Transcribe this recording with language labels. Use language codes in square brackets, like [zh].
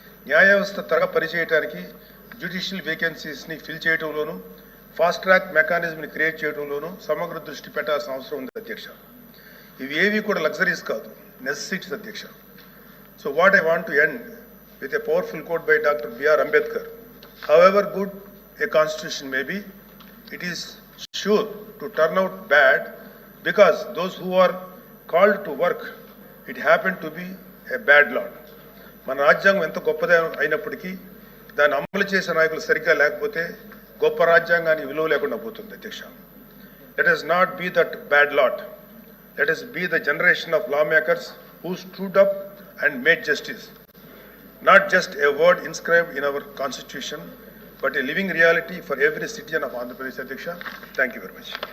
[te] న్యాయ వ్యవస్థ త్వరగా పనిచేయడానికి judicial వేకెన్సీస్ని fill చేయడంలోనూ, fast track మెకానిజంని create చేయడంలోనూ సమగ్ర దృష్టి పెట్టాల్సిన అవసరం ఉంది అధ్యక్ష. ఇవి ఏవి కూడా లగ్జరీస్ కాదు, నెసెసిటీస్ అధ్యక్ష. [en] So what I want to end with a powerful quote by doctor B R Ambedkar. However good a constitution may be, it is sure to turn out bad because those who are called to work, it happened to be a bad law. [te] మన రాజ్యాంగం ఎంత గొప్పదే అయినప్పటికీ దాన్ని అమలు చేసే నాయకులు సరిగ్గా లేకపోతే గొప్ప రాజ్యాంగానికి విలువ లేకుండా పోతుంది అధ్యక్ష. [en] Let us not be that bad lot. Let us be the generation of lawmakers who stood up and made justice. Not just a word inscribed in our constitution, but a living reality for every citizen of Andhra Pradesh. Adhyaksha, thank you very much.